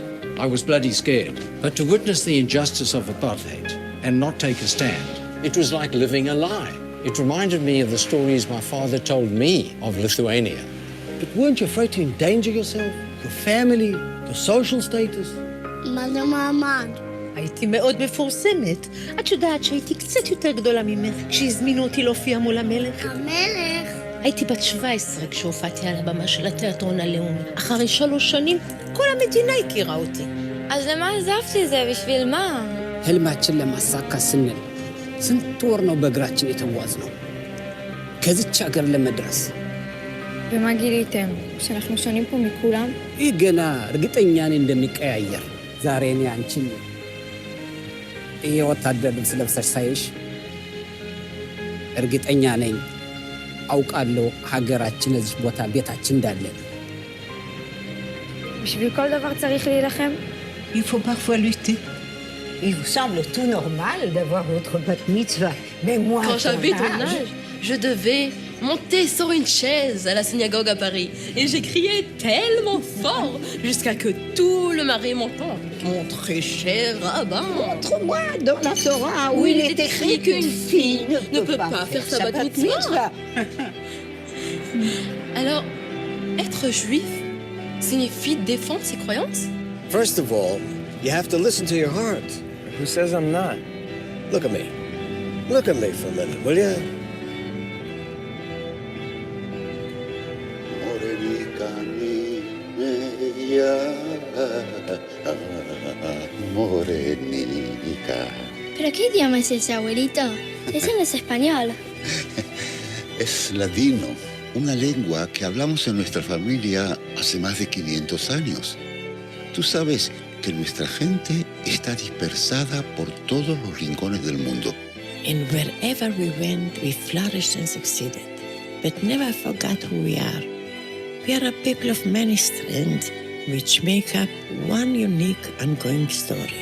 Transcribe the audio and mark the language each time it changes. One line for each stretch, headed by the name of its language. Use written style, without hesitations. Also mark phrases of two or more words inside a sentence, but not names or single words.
English: I was bloody scared. But to witness the injustice of apartheid and not take a stand, it was like living a lie. It reminded me of the stories my father told me of Lithuania. But weren't you afraid to endanger yourself, your family, your social status?
Hebrew: מלא מעמד. הייתי מאוד מפורסמת. את יודעת שהייתי קצת יותר גדולה ממך כשהזמינו אותי להופיע מול המלך? המלך. הייתי בת 17 כשהופעתי על הבמה של התיאטרון הלאומי. אחרי 3 שנים, כל המדינה הכירה אותי. אז למה עזבתי זה? בשביל מה?
Amharic: ህልማችን ለማሳካት ስንል ስንት ወር ነው በእግራችን የተጓዝነው ከዚች ሀገር ለመድረስ።
Hebrew: ומה גיליתם? שאנחנו שונים פה מכולם?
Amharic: ይህ ገና እርግጠኛ ነኝ እንደሚቀያየር። ዛሬ እኔ አንቺን የወታደር ልብስ ለብሰሽ ሳይሽ እርግጠኛ ነኝ አውቃለሁ ሀገራችን እዚህ ቦታ ቤታችን እንዳለ።
Hebrew: בשביל כל דבר צריך להילחם?
French: Il faut parfois lutter. Il vous semble tout normal d'avoir votre
Hebrew: בת מצווה.
French: Mais moi, quand j'avais ton âge, je devais monter sur une chaise à la synagogue à Paris. Et j'ai crié tellement fort jusqu'à que tout le marais m'entende. Mon très cher rabbin. Montre-moi dans la Torah où il est écrit qu'une fille ne peut pas faire sa
Hebrew: בת מצווה.
French: Alors, être juif signifie défendre ses croyances?
English: First of all, you have to listen to your heart. Who says I'm not? Look at me. Look at me for a minute, will you?
Spanish: ¿Pero qué idioma es ese, abuelito? Ese no es español. Es ladino, una lengua que hablamos en nuestra familia hace más de 500 años. Tú sabes que nuestra gente está dispersada por todos los rincones del mundo.
English: And wherever we went, we flourished and succeeded, but never forgot who we are. We are a people of many strands, which make up one unique ongoing story.